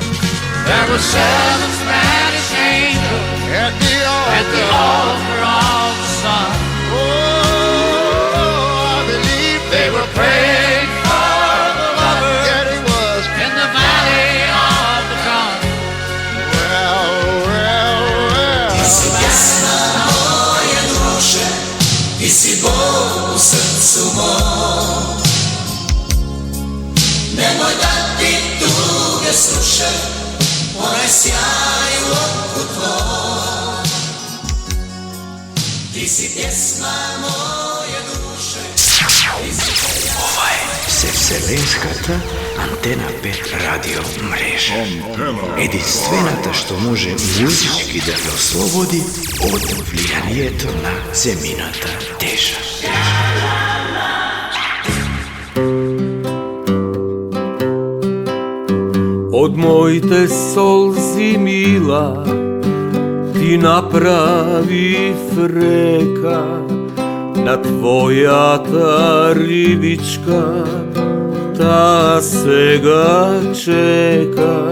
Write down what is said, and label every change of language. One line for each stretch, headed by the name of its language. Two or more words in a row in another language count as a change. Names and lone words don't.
English: There were 7 Spanish angels at the altar of the sun. Oh, I believe They were praying for the lover. Yeah, it was. In the valley of the gun. Well.
Croatian: Ti si pjesma moje duše, ti si Bog u srcu mom. Nemoj da ti tuge sluše, onaj sjaj u oku tvoj. Ti si pjesma moje duše.
Macedonian: Ова е Всевселенската Антена 5 радио мрежа. Единствената што може музички да ве ослободи од влијанието на земината тежа. Од моите солзи мила ти направи река, на твојата рибичка та сега чека.